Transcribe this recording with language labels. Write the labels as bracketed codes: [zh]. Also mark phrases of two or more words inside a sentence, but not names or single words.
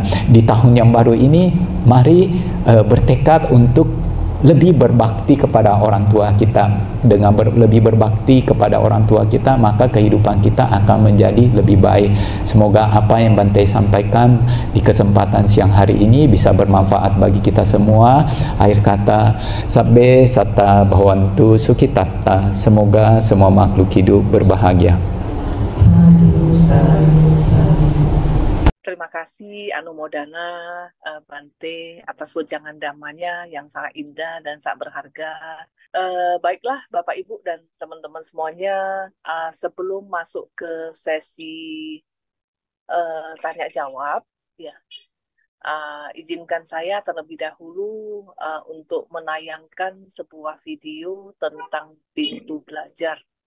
[id] Di tahun yang baru ini, mari bertekad untuk lebih berbakti kepada orang tua kita. Dengan lebih berbakti kepada orang tua kita, maka kehidupan kita akan menjadi lebih baik. Semoga apa yang Bante sampaikan di kesempatan siang hari ini bisa bermanfaat bagi kita semua. Akhir kata, [pi] sabbe satta bhavantu sukhitatta. [id] Semoga semua makhluk hidup berbahagia. Terima kasih Anumodana Bante atas wejangan damanya yang sangat indah dan sangat berharga. Baiklah Bapak Ibu dan teman-teman semuanya, sebelum masuk ke sesi tanya jawab, ya, izinkan saya terlebih dahulu untuk menayangkan sebuah video tentang pintu belajar.